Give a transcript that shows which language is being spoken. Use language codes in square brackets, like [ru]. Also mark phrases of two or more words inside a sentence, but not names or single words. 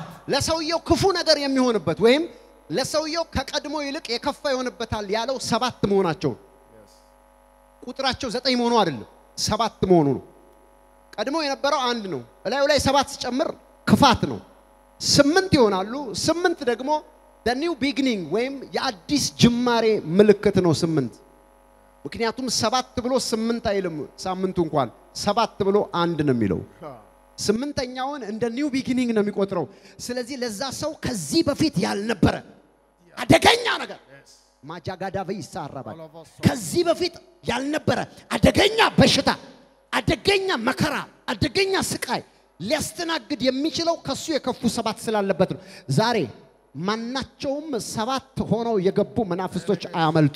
[am] ለሰውየው ክፉ ነገር የሚሆንበት ወይም ለሰውየው ከቀድሞ ይልቅ የከፋ ይሆንበታል ያለው 7 መሆናቸው ቁጥራቸው 9 መሆኑ አይደለም 7 መሆኑ ነው ቀድሞ የነበረው አንድ ነው እላዩ ላይ 7 ሲጨምር ክፋት ነው 8 ይሆናሉ። 8 ደግሞ [en] the new beginning [am] ወይም የአዲስ ጅማሬ ምልክት ነው 8 ምክንያቱም 7 ብሎ 8 አይልም ሳምንቱ እንኳን 7 ብሎ 1 ነው የሚለው 8ኛውን እንደ [en] new beginning [am] ነው የሚቆጥረው ስለዚህ ለዛ ሰው ከዚህ በፊት ያልነበረ አደገኛ ነገር ማጃጋዳ በይሳራባ ከዚህ በፊት ያልነበረ አደገኛ በሽታ አደገኛ መከራ አደገኛ ስቃይ ሊያስተናግድ የሚችለው ከሱ የከፉ 7 ስላለበት ነው ዛሬ ማናቸውም 7 ሆነው የገቡ መናፍስቶች አያመልጡ